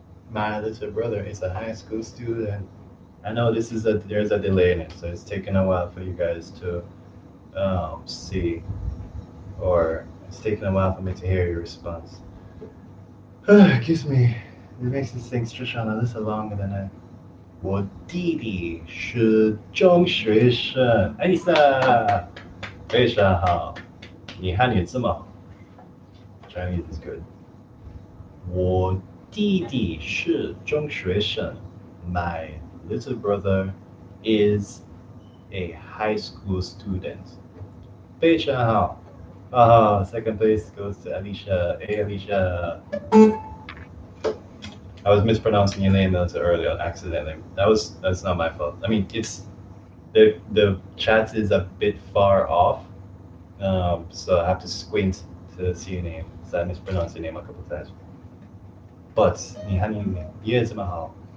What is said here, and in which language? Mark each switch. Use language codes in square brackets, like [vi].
[en] My little brother is a high school student. I know there's a delay in it, so it's taking a while for you guys to see, or it's taking a while for me to hear your response. Excuse me, it makes this thing stretch on a little longer than I. [zh] 我弟弟是中学生。 Elisa，非常好，你汉语这么好。 [en] Chinese is good. [zh] 我弟弟是中学生。 [en] My little brother is a high school student. [zh] 非常好。 [en] Second place goes to Alicia. Hey, Alicia. I was mispronouncing your name a little earlier accidentally. That's not my fault. I mean, it's the chat is a bit far off, so I have to squint to see your name. So I mispronounced your name a couple times. But [zh] 你汉语也这么好。